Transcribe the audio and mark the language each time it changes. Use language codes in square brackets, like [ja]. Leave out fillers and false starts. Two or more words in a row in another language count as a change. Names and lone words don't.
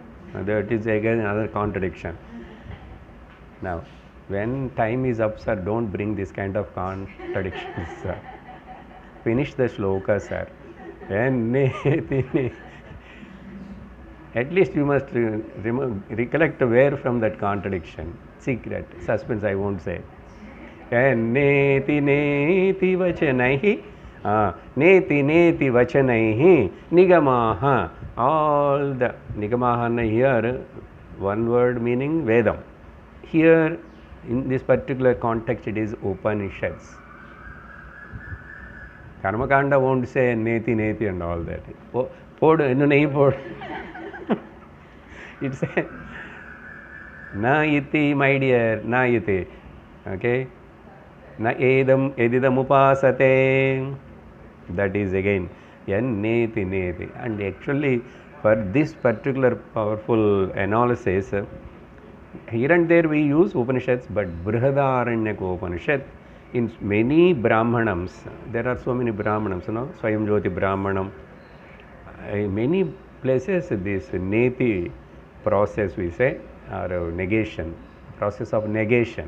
[en] That is again another contradiction. Now, when time is up, sir, don't bring this kind of contradictions, sir. Finish the sloka, sir. At least you must recollect where from that contradiction. Secret, suspense, I won't say. [sa] Neti neti vachanaihi, neti neti vachanaihi, nigamaha. [en] All the nigamaha here, one word meaning Vedam. Here, in this particular context, it is Upanishads. Karmakanda won't say [sa] neti neti [en] and all that. Podu, no nahi podu. It's a [sa] na iti, [en] my dear, [sa] na iti. Okay? Na edam edidam upasate. [en] That is again [sa] yan neti neti. [en] And actually, For this particular powerful analysis, here and there we use Upanishads, but Brihadaranyaka Upanishad, in many Brahmanams, there are so many Brahmanams, Swayam Jyoti Brahmanam, in many places this neti process we say, or negation, process of negation.